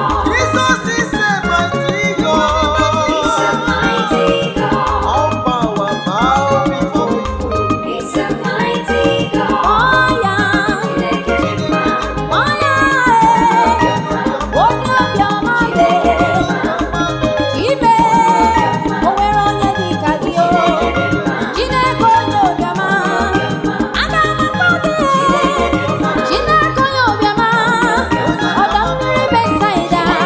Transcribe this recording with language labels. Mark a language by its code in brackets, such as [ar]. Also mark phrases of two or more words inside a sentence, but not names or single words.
[en] Jesus is a mighty God. All power bow before you. Oh, yeah. Oh, yeah. [ig] Onye obiọma dị. Ime, o nwere onye dị ka gị, o. Chineke onye obiọma. Aga m akpọ gị. Chineke onye obiọma. Ọdọ mmiri Betsaida.